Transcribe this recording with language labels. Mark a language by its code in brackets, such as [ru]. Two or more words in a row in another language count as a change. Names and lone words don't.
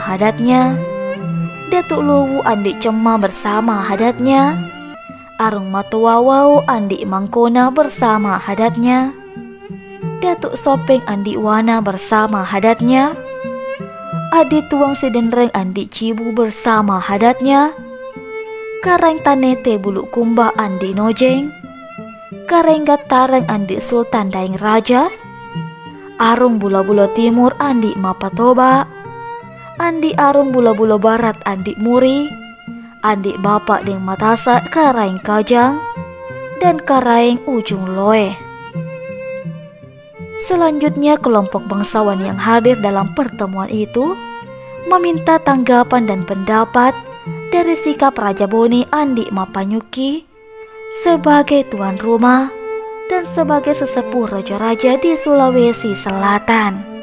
[id] hadatnya, Datuk Luwu Andi Cemma bersama hadatnya, Arung Matuawau Andi Mangkona bersama hadatnya, Datuk Sopeng Andi Wana bersama hadatnya, Adi Tuang Sidenreng Andi Cibu bersama hadatnya, Kareng Tanete Bulu Kumba Andi Nojeng, Kareng Gatareng Andi Sultan Daeng Raja, Arung Bula-Bula Timur Andi Mapatoba, Andi Arung Bula-Bula Barat Andi Muri, Andi Bapak Deng Matasa Karaeng Kajang, dan Karaeng Ujung Loe. Selanjutnya kelompok bangsawan yang hadir dalam pertemuan itu meminta tanggapan dan pendapat dari sikap Raja Bone Andi Mappanyukki sebagai tuan rumah dan sebagai sesepuh raja-raja di Sulawesi Selatan.